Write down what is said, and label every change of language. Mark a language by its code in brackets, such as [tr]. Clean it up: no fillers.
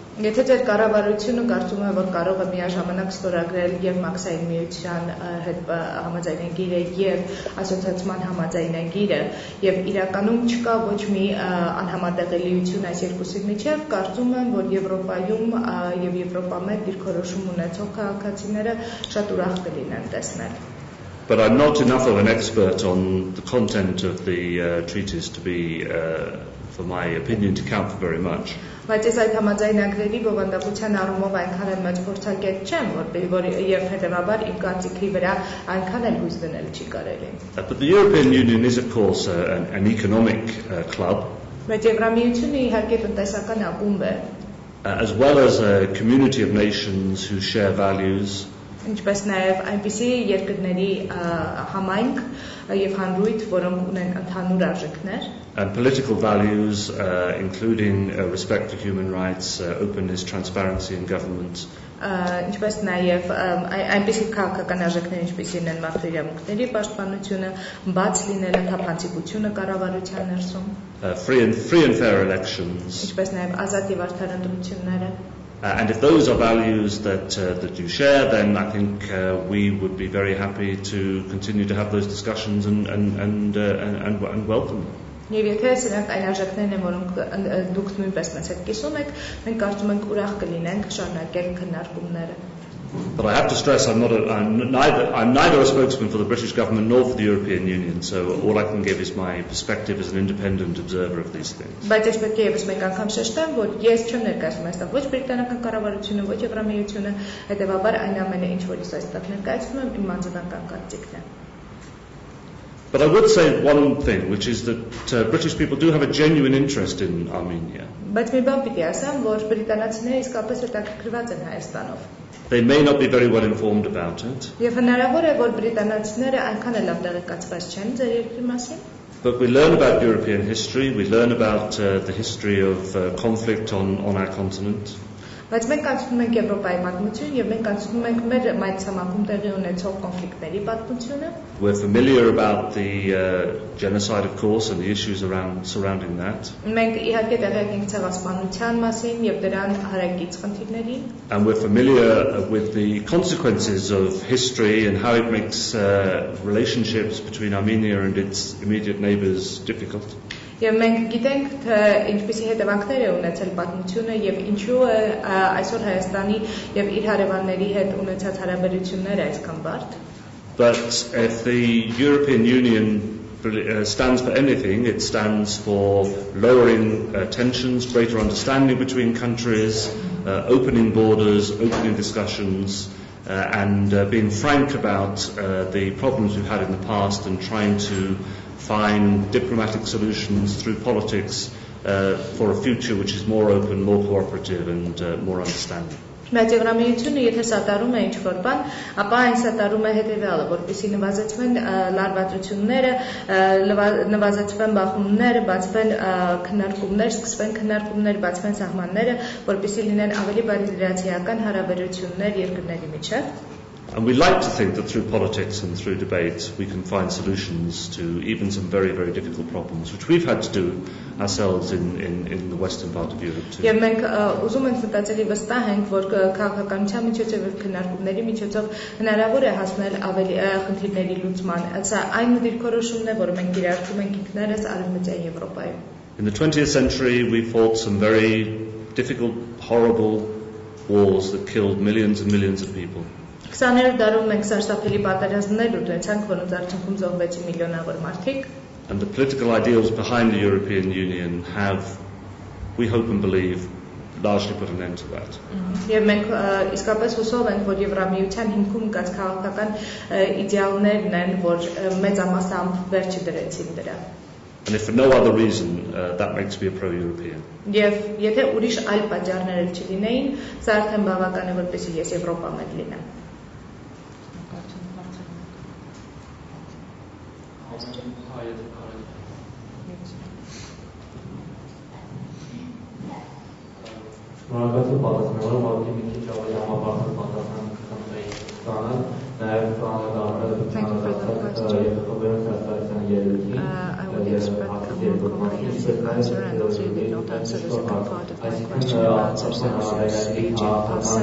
[hy] Եթե ձեր կառավարությունը կարծում է, որ կարող է միաժամանակ ստորագրել եւ մաքսային միության հետ համաձայնագիրը եւ ասոցիացիան համաձայնագիրը եւ իրականում չկա ոչ մի անհամատեղելիություն այս երկուսի միջեւ, կարծում եմ, որ Եվրոպայում եւ Եվրոպա մեծ դիրքորոշում ունեցող քաղաքացիները շատ ուրախ կլինեն տեսնել. [en] But I'm not enough of an expert on the content of the treaties to be, for my opinion, to count for very much. [hy] Բայց ես այդ համաձայնագրերի բովանդակության առումով այնքան էլ մեծ փորձագետ չեմ, որ եւ հետեւաբար իմ կարծիքի վրա այնքան էլ հույս դնել չի կարելի. [en] But the European Union is, of course, an economic club. [hy] Բայց Եվրամիությունը իհարկե տնտեսական ակումբ է. [en] As well as a community of nations who share values. [hy] Ինչպես նաև այնպիսի երկրների համայնք եւ հանրույթ, որոնք ունեն ընդհանուր արժեքներ. [en] And political values, including respect for human rights, openness, transparency in government. [hy] Ինչպես նաև այնպիսի քաղաքական արժեքներ, ինչպիսին են մարդու իրավունքների պաշտպանությունը, բաց լինելը, թափանցիկությունը կառավարության ներսում. [en] Free and fair elections. [hy] Ինչպես նաև ազատ եւ արդար ընտրությունները. [en] And if those are values that you share, then I think we would be very happy to continue to have those discussions and welcome them. [hy] Եվ եթե սրանք այն արժեքներն են, որոնք դուք նույնպես մեզ հետ կիսում եք, մենք կարծում ենք ուրախ կլինենք շարունակել քննարկումները. [en] But I have to stress I'm neither a spokesman for the British government nor for the European Union, so all I can give is my perspective as an independent observer of these things. [hy] Բայց ես պետք է եւս մեկ անգամ շեշտեմ, որ ես չեմ ներկայացնում այստեղ ոչ բրիտանական կառավարությունը, ոչ Եվրամիությունը, հետեւաբար այն ամենը, ինչ որ ես այստեղ ներկայացնում եմ, իմ անձնական կարծիքն է. [en] But I would say one thing, which is that British people do have a genuine interest in Armenia. [hy] Բայց մի բան պիտի ասեմ, որ բրիտանացիները իսկապես հետաքրքրված են Հայաստանով. [en] They may not be very well informed about it. [hy] Եվ հնարավոր է, որ բրիտանացիները այնքան էլ լավ տեղեկացված չեն ձեր երկրի մասին. [en] But we learn about European history, we learn about the history of conflict on our continent. [hy] Բայց մենք անցնում ենք Եվրոպայի պատմություն եւ մենք անցնում ենք մեր մայրցամաքում տեղի ունեցող կոնֆլիկտների պատմությունը. [en] We're familiar about the genocide, of course, and the issues surrounding that. [hy] Մենք իհարկե տեղյակ ենք ցեղասպանության մասին եւ դրան հարակից խնդիրներին. [en] And we're familiar with the consequences of history and how it makes relationships between Armenia and its immediate neighbors difficult. [hy] Եվ մենք գիտենք, թե ինչպիսի հետևանքներ է ունեցել պատմությունը եւ ինչու է այսօր Հայաստանի եւ իր հարևանների հետ ունեցած հարաբերությունները այսքան բարդ. [en] But if the European Union stands for anything, it stands for lowering tensions, greater understanding between countries, opening borders, opening discussions, and being frank about the problems we've had in the past and trying to find diplomatic solutions through politics for a future which is more open, more cooperative and more understanding. [hy] Բայց Եվրամիությունը եթե սատարում է ինչ-որ բան, ապա այն սատարում է հետևյալը, որպեսզի նվազեցվեն լարվածությունները, նվազեցվեն բախումները, բացվեն քննարկումներ, սկսվեն քննարկումներ, բացվեն սահմանները, որպեսզի լինեն ավելի բարիդրացիական հարաբերություններ երկրների միջև։ [en] And we like to think that through politics and through debate we can find solutions to even some very, very difficult problems, which we've had to do ourselves in the western part of Europe too. [hy] Եվ մենք ուզում ենք մտածելի վստահ ենք, որ քաղաքականության միջոցով եւ քննարկումների միջոցով հնարավոր է հասնել ավելի խնդիրների լուծման։ Սա այն դիրքորոշումն է, որը մենք կիրառում ենք ինքներս Արևմտյան Եվրոպայում։ [en] In the 20th century we fought some very difficult, horrible wars that killed millions and millions of people. [hy] 20-րդ դարում մենք սարսափելի պատերազմներ ունեցանք, որոնց արդյունքում զոհվեցին միլիոնավոր մարդիկ։ [en] And the political ideals behind the European Union have, we hope and believe, largely put an end to that. [hy] Եվ մենք իսկապես հուսով ենք, որ Եվրամիության հիմքում կած քաղաքական իդեալներն են, որ մեծամասամբ վերջը դրեցին դրա։ [en] And if for no other reason, that makes me a pro-European. [hy] Եվ եթե ուրիշ այլ պատճառներ չլինեին, սա արդեն բավական է, որպեսզի ես Եվրոպամետ լինեմ։ Շնորհակալություն պատասխանելու ուղղակի մի քիչ ավելի համապարփակ պատասխան կխնդրեի ստանալ, նաև ծանոթացած եւ խորհրդային հասարակության ելույթի [en] I would expect a more comprehensive answer, and also you did not answer the second part of my question about speech in person.